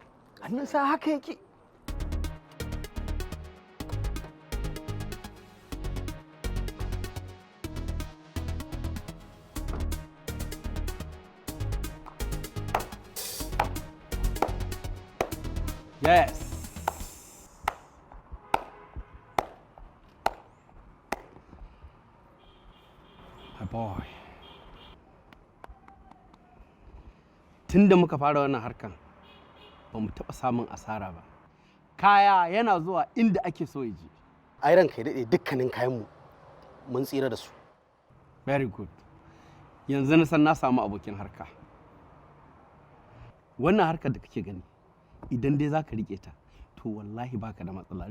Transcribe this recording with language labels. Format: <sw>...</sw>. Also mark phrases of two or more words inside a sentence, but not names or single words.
<ha>Hannunsa haka yake.</ha> <en>Yes. My boy.</en> <ha>Tun da muka fara wannan harkan ba mu taɓa samun asara ba. Kaya yana zuwa inda ake so ya je. Ai ranka ya daɗe dukkanin kayanmu mun tsira da su.</ha> <en>Very good.</en> <ha>Yanzu na san na samu abokin harka. Wannan harkar da kake gani idan dai za ka riƙe ta to wallahi baka da matsala.</ha>